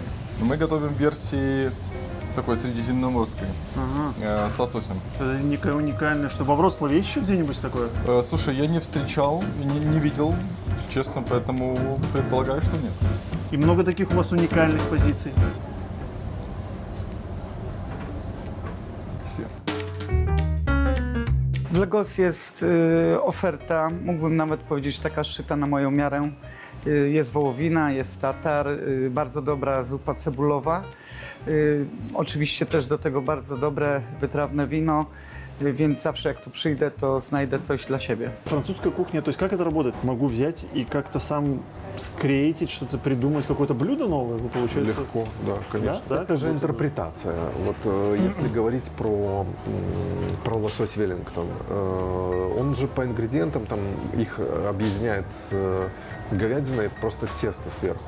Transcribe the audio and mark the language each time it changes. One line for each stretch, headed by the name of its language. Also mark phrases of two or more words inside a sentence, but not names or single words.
Russian: Но мы готовим версии такой средиземноморской, с лососем. Это некое уникальное, что во Вроцлаве есть еще где-нибудь такое? Слушай, я не встречал, не видел, честно, поэтому предполагаю, что нет. И много таких у вас уникальных позиций? Все.
Polish: W Legos jest oferta, mógłbym nawet powiedzieć, taka szyta na moją miarę. Jest wołowina, jest tatar, bardzo dobra zupa cebulowa. Oczywiście też do tego bardzo dobre, wytrawne wino, więc zawsze jak tu przyjdę, to znajdę coś dla siebie.
Russian: Французская кухня, то есть как это работает? Могу взять и как-то сам скреатить, что-то придумать, какое-то блюдо новое, вы получается? Легко, да, конечно. Да? Это же интерпретация. Вот если говорить про лосось Веллингтон, Он же по ингредиентам, там их объединяет с говядиной просто тесто сверху.